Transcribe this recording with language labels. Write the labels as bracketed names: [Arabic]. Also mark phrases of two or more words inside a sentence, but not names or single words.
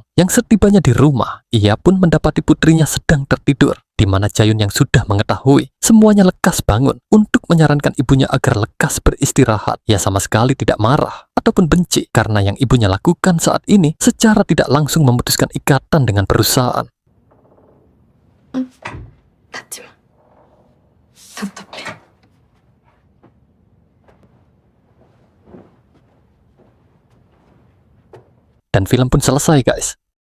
[Indonesian] Yang setibanya di rumah, ia pun mendapati putrinya sedang tertidur, di mana Jaehyun yang sudah mengetahui semuanya lekas bangun untuk menyarankan ibunya agar lekas beristirahat. Ia sama sekali tidak marah ataupun benci karena yang ibunya lakukan saat ini secara tidak langsung memutuskan ikatan dengan perusahaan. [Korean] 닫지 마. 답답해. [Indonesian] Dan film pun selesai guys.